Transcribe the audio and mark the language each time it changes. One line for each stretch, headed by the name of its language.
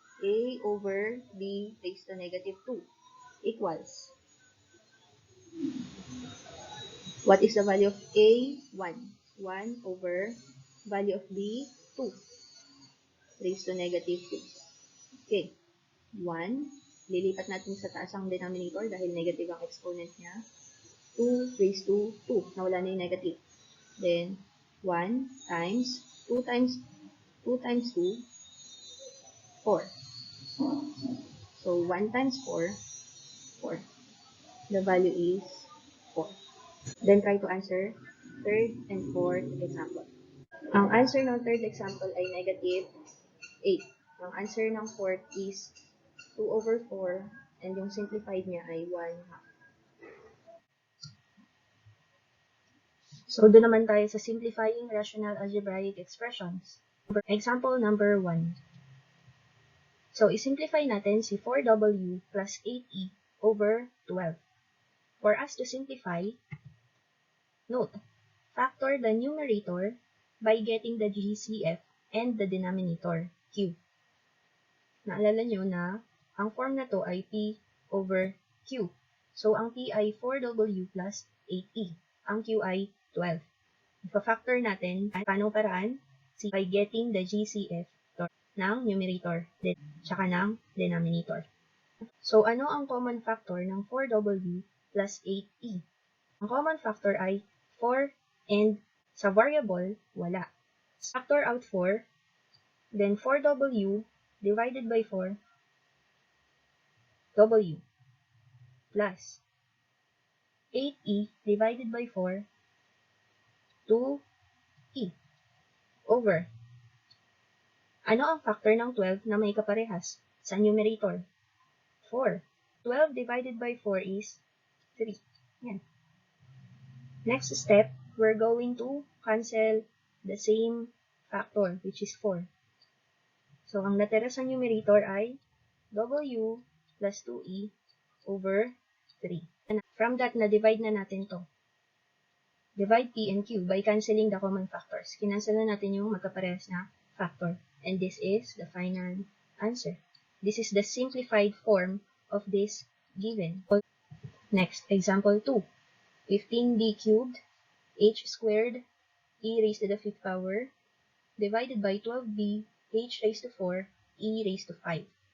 English: A over B raised to negative 2 equals. What is the value of A? 1. 1 over value of B, 2 raised to negative 2. Okay. 1.
Filipino: Lilipat natin sa taas ang denominator dahil negative ang exponent niya.
English: 2 raised to 2.
Filipino: Nawala na yung negative.
English: Then, 1 times 2 times 2 times 2, 4. So, 1 times 4, 4. The value is 4. Then, try to answer third and fourth example. Ang answer ng third example ay negative 8. Ang answer ng fourth is 2 over 4, and yung simplified niya ay 1/2.
Filipino: So, doon naman tayo sa simplifying rational algebraic expressions.
English: Example number 1. So, isimplify natin si 4W plus 8E over 12. For us to simplify, note, factor the numerator by getting the GCF and the denominator, Q.
Filipino: Naalala nyo na ang form na to ay P over Q. So, ang P ay 4W plus 8E. Ang Q ay 12. Ipa-factor natin, paano paraan?
English: By getting the GCF
Filipino: ng numerator, tsaka ng denominator. So, ano ang common factor ng 4W plus 8E? Ang common factor ay 4 and sa variable, wala.
English: Factor out 4, then 4W divided by 4W plus 8E divided by 4, 2E over.
Filipino: Ano ang factor ng 12 na may kaparehas sa numerator?
English: 4. 12 divided by 4 is 3. Yan. Next step, we're going to cancel the same factor, which is 4.
Filipino: So, ang natira sa numerator ay W plus 2E over 3. From that, na-divide na natin to.
English: Divide P and Q by canceling the common factors.
Filipino: Kinancel na natin yung magkaparehas na factor.
English: And this is the final answer. This is the simplified form of this given. Next, example 2. 15b cubed, h squared, e raised to the 5th power, divided by 12b, h raised to 4, e raised to 5.